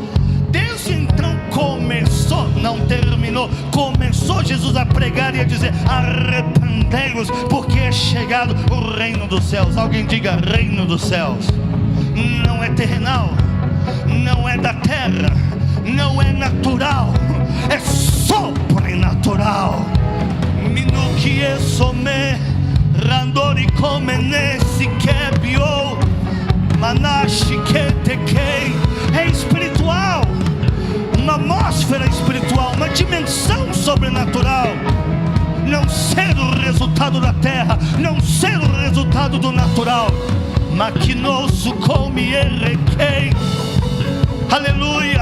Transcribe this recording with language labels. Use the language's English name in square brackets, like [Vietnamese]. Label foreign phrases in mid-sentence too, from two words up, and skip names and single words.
[Portuguese] Desde então começou, não terminou, começou Jesus a pregar e a dizer: arrependei-vos, porque é chegado o reino dos céus. Alguém diga: reino dos céus. Não é terrenal, não é da terra, não é natural, é sobrenatural. Minuki esome randori komene sikebio manashi ketekei. É espiritual, uma atmosfera espiritual, uma dimensão sobrenatural. Não ser o resultado da terra, não ser o resultado do natural. Maquinoso come errequei. Aleluia.